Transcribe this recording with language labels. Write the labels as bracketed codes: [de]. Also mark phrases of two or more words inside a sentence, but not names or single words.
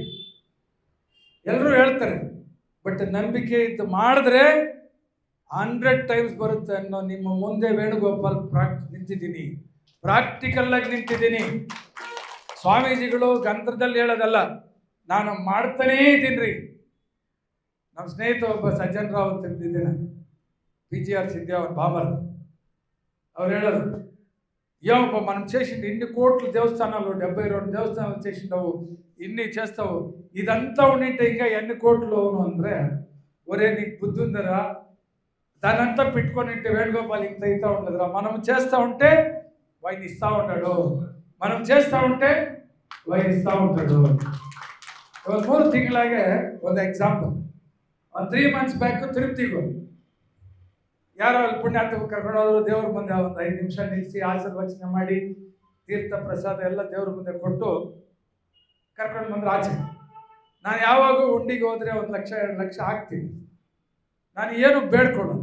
[kn] ಎಲ್ಲರೂ ಹೇಳ್ತಾರೆ, ಬಟ್ ನಂಬಿಕೆ ಇದ್ದು ಮಾಡಿದ್ರೆ 100 ಟೈಮ್ಸ್ ಬರುತ್ತೆ ಅನ್ನೋ ನಿಮ್ಮ ಮುಂದೆ ವೇಣುಗೋಪಾಲ್ ನಿಂತಿದ್ದೀನಿ, ಪ್ರಾಕ್ಟಿಕಲ್ ಆಗಿ ನಿಂತಿದ್ದೀನಿ. ಸ್ವಾಮೀಜಿಗಳು ಗಂತ್ರದಲ್ಲಿ ಹೇಳೋದಲ್ಲ, ನಾನು ಮಾಡ್ತಾನೇ ಇದ್ದೀನಿ ರೀ. ನಮ್ಮ ಸ್ನೇಹಿತ ಒಬ್ಬ ಸಜ್ಜನ್ ರಾವ್ ಅಂತ ಇದ್ದಿದ್ದೇನೆ, PGR సిద్ధావన్ బామర్. ಅವ್ರು ಹೇಳೋದು, [te] ఏమప్ప మనం చేసిండు ఇన్ని కోట్ల దేవస్థానాలు, 72 దేవస్థానాలు చేసిండవు, ఇన్ని చేస్తావు, ఇదంతా ఉండింటే ఇంకా ఎన్ని కోట్లు ಅಂದರೆ, ఒరే నీకు బుద్ధి ఉందరా, దానంతా పెట్టుకొని ఉంటే వేణుగోపాల్ ఇంత అవుతా ఉండదురా. మనం చేస్తూ ఉంటే వాయిని ఇస్తూ ఉంటాడు, మనం చేస్తూ ఉంటే వాయిని ఇస్తూ ఉంటాడు. [kn] 3 ತಿಂಗಳಾಗೆ ಒಂದು ಎಕ್ಸಾಂಪಲ್. 3 [en] months back [kn] ತಿರುಪತಿಗೆ ಹೋಗಿ ಯಾರೋ ಅಲ್ಲಿ ಪುಣ್ಯಾತ್ಮ ಕರ್ಕೊಂಡು ಹೋದ್ರು. ದೇವ್ರ ಮುಂದೆ ಒಂದು 5 ನಿಮಿಷ ನಿಲ್ಲಿಸಿ ಆಶೀರ್ವಚನೆ ಮಾಡಿ ತೀರ್ಥ ಪ್ರಸಾದ ಎಲ್ಲ ದೇವ್ರ ಮುಂದೆ ಕೊಟ್ಟು ಕರ್ಕೊಂಡು ಬಂದ್ರೆ ಆಚೆ. ನಾನು ಯಾವಾಗೂ ಉಂಡಿಗೆ ಹೋದರೆ 1 ಲಕ್ಷ 2 ಲಕ್ಷ ಹಾಕ್ತೀನಿ, ನಾನು ಏನು ಬೇಡ್ಕೊಳ್ಳೋದು.